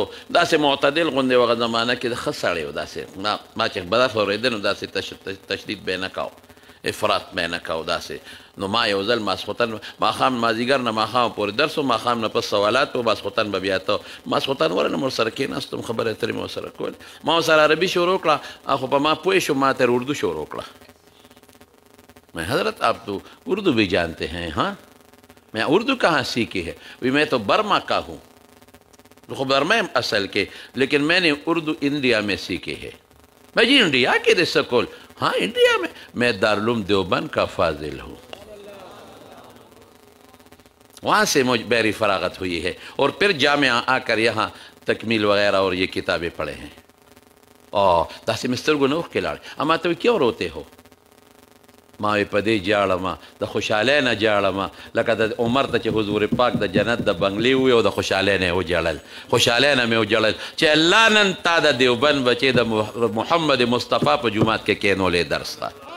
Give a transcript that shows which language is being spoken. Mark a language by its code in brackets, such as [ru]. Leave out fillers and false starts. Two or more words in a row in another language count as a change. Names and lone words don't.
[ps] داسې معتدل غوندې هغه زمانه کې د ښه سړی و داسې ما چې بدس اورېده نو داسې تشدید به یې نه کاو افراط به یې نه کاو داسې نو ما یو ځل ماسخوتن ماښام مازدیګر نه ماښام پورې درس و ماښام نه پس سوالات و ماسخوتن به بیا ته ماسخوتن ورنه ورسره کېناستم خبرې اترې مې ورسره کولې ما ورسره عربي شروع کړه خو په ما پوه شو ما تر اردو شروع کړه [ur] میں حضرت آپ تو اردو بھی جانتے ہیں ہاں میں اردو کہاں سیکھی ہے میں تو برما کا ہوں خو برما اصل کے لیکن میں نے اردو انڈیا میں سیکھی ہے میں جی انڈیا کے دے سکول ہاں انڈیا میں دارالعلوم دیوبند کا فاضل ہوں وہاں سے مجھ بحری فراغت ہوئی ہے اور پھر جامعہ آ کر یہاں تکمیل وغیرہ اور یہ کتابیں پڑھے ہیں [ps] داسې مې سترګو نه اوښکې لاړې اما ته [ur] کیوں روتے ہو [ps] ما وی په دې جاړم د خوشحالۍ نه جاړم لکه د عمر ته چې حضور پاک د جنت د بنګلې وي او د خوشحالۍ نه یې وجړل خوشحالۍ نه مې وجړل چې الله نن تا د دیوبند بچې د محمد مصطفی په جومات کې کېنولې درس ته